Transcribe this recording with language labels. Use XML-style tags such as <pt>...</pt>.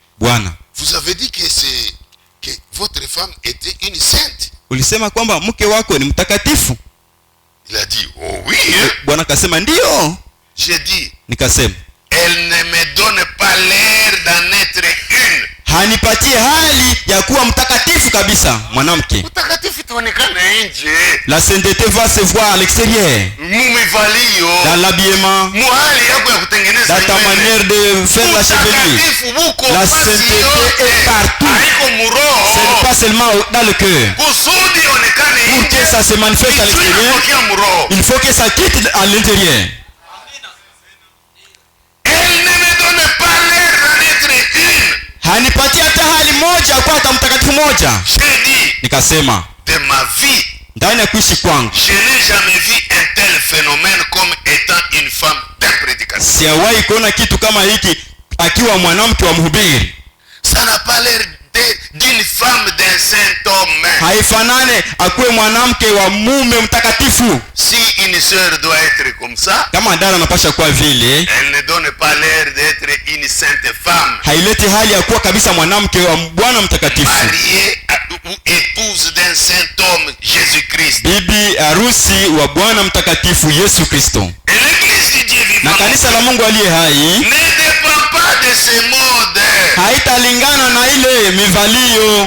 <sw>Bwana.</sw> <fr>Vous avez dit que votre femme était une sainte.</fr> <sw>Ulisema kwamba mke wako ni mtakatifu.</sw> <fr>Il a dit, oh oui.</fr> <sw>Bwana akasema ndio.</sw> <fr>J'ai dit.</fr> <sw>Nikasema.</sw> <fr>Elle ne me donne pas l'air d'en être une.</fr> <sw>Hanipatie hali ya kuwa mtakatifu kabisa mwanamke. Mtakatifu tuonekane nje.</sw> <fr>La sainteté va se voir à l'extérieur.</fr> <sw>Mumivalio.</sw> <fr>Dans l'habillement.</fr> <sw>Muhali yako ya kutengeneza.</sw> <fr>Dans ta manière de faire la chevelure. La sainteté est partout. Ce n'est pas seulement dans le cœur. Pour que ça se manifeste à l'extérieur, il faut que ça quitte à l'intérieur. Elle ne me donne pas l'air d'en être une.</fr> <sw>Hanipatia hata hali moja kwa hata mtakatifu moja. Nikasema</sw> <fr>de ma vie,</fr> <sw>ndani ya kuishi kwangu,</sw> <fr>je n'ai jamais vu un tel phénomène comme étant une femme d'un prédicateur.</fr> <sw>Sijawahi kuona kitu kama hiki akiwa mwanamke wa mhubiri.</sw> <fr>Ça n'a pas l'air d'une femme d'un saint homme.</fr> <sw>Haifanane akuwe mwanamke wa mume mtakatifu.</sw> <fr>Si une sœur doit être comme ça,</fr> <sw>kama dada anapasha kuwa vile,</sw> <fr>elle ne donne pas l'air d'être une sainte femme.</fr> <sw>Haileti hali ya kuwa kabisa mwanamke wa Bwana mtakatifu.</sw> <fr>Mariée ou épouse d'un saint homme, Jésus-Christ.</fr> <sw>Bibi harusi wa Bwana mtakatifu Yesu Kristo.</sw> <fr>Et l'église du Dieu vivant,</fr> <sw>na kanisa la Mungu aliye hai,</sw> <fr>ne dépend pas de ce mode.</fr> <sw>Haitalingana na ile mivalio</sw>